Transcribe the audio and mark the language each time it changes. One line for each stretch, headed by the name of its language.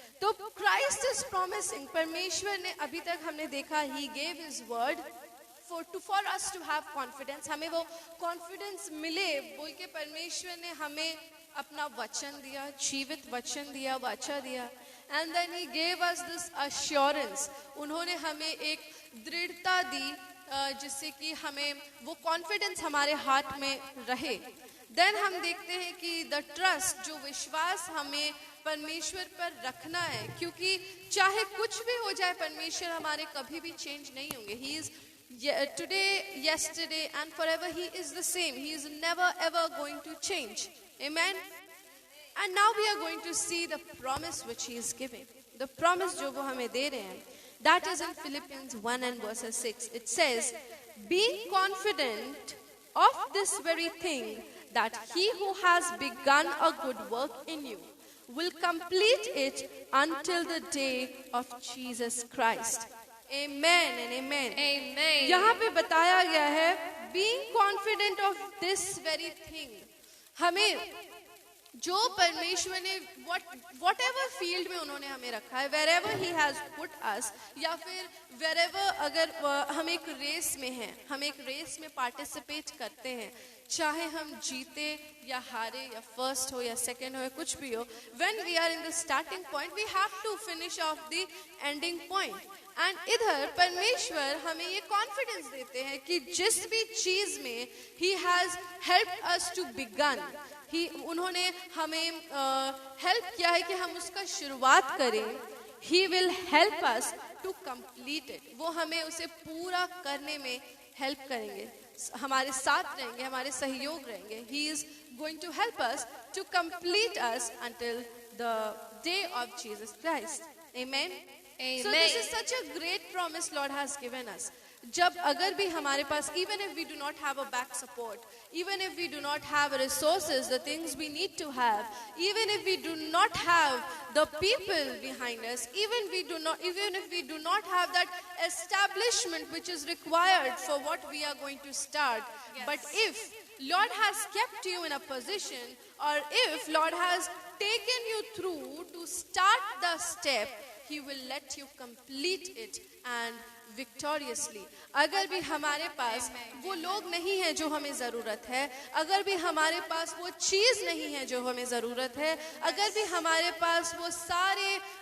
English: तो Christ is promising,
Hindi: परमेश्वर ने अभी तक हमने देखा,
English: he gave his word for us to have confidence.
Hindi: हमें वो confidence मिले बोल के परमेश्वर ने हमें अपना वचन दिया, जीवित वचन दिया, वाचा दिया.
English: And then he gave us this assurance.
Hindi: उन्होंने हमें एक दृढ़ता दी जिससे कि हमें वो कॉन्फिडेंस हमारे हार्ट में रहे. देन हम देखते हैं कि द ट्रस्ट, जो विश्वास हमें परमेश्वर पर रखना है, क्योंकि चाहे कुछ भी हो जाए परमेश्वर हमारे कभी भी चेंज नहीं होंगे.
English: He is today, yesterday and forever. He is the same. He is never ever going to change. Amen. And now we are going to see the promise which he is giving. The promise
Hindi: जो वो हमें दे रहे हैं.
English: That is in Philippians 1 and verses 6. It says, being confident of this very thing, that he who has begun a good work in you will complete it until the day of Jesus Christ. Amen and amen. Amen.
Hindi: यहाँ पे बताया गया है,
English: being confident of this very thing.
Hindi: हमें जो परमेश्वर ने whatever field में उन्होंने हमें रखा है,
English: wherever he has put us,
Hindi: या फिर wherever, अगर हम एक रेस में हैं, हम एक रेस में पार्टिसिपेट करते हैं, चाहे हम जीते या हारे या फर्स्ट हो या सेकंड हो या कुछ भी हो,
English: when we are in the starting point, we have to finish off the ending point.
Hindi: And इधर परमेश्वर हमें ये कॉन्फिडेंस देते हैं कि जिस भी चीज में
English: he has helped us to begun,
Hindi: उन्होंने हमें हेल्प किया है कि हम उसका शुरुआत करें.
English: He will help us to complete it.
Hindi: वो हमें उसे पूरा करने में हेल्प करेंगे, हमारे साथ रहेंगे, हमारे सहयोग रहेंगे.
English: He is going to help us to complete us until the day of Jesus Christ. Amen. Amen. So this is such a great promise Lord has given us.
Hindi: जब अगर भी हमारे पास,
English: even if we do not have a back support, even if we do not have resources, the things we need to have, even if we do not have the people behind us, even if we do not have that establishment which is required for what we are going to start, yes. But if Lord has kept you in a position, or if Lord has taken you through to start the step, He will let you complete it and victoriously.
Hindi: अगर भी हमारे पास वो लोग नहीं है जो हमें ज़रूरत है, अगर भी हमारे पास वो चीज़ नहीं है जो हमें ज़रूरत है, अगर भी हमारे पास वो सारे